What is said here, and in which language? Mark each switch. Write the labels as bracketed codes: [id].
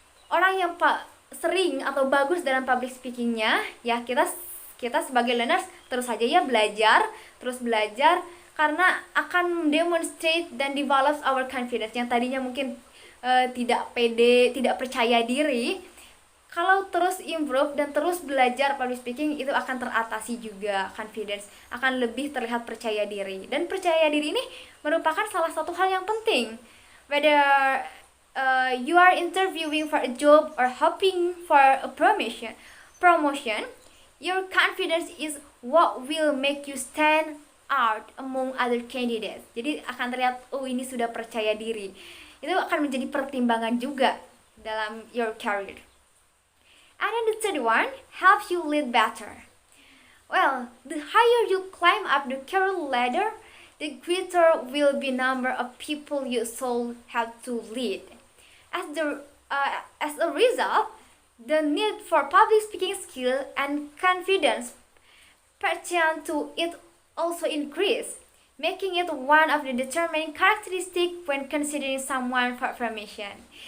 [id] Orang yang sering atau bagus dalam public speakingnya, ya kita sebagai learners terus saja ya terus belajar, karena akan demonstrate dan [en] develop our confidence. [id] Yang tadinya mungkin tidak pede, tidak percaya diri, kalau terus improve dan terus belajar public speaking, itu akan teratasi juga. Confidence akan lebih terlihat percaya diri, dan percaya diri ini merupakan salah satu hal yang penting. [en] Whether you are interviewing for a job or hoping for a promotion, your confidence is what will make you stand out among other candidates. [id] Jadi akan terlihat, oh ini sudah percaya diri. Itu akan menjadi pertimbangan juga dalam [en] your career. And then the third one, helps you lead better. Well, the higher you climb up the career ladder, the greater will be number of people you shall have to lead. As a result, the need for public speaking skill and confidence pertain to it also increase, making it one of the determining characteristic when considering someone for promotion.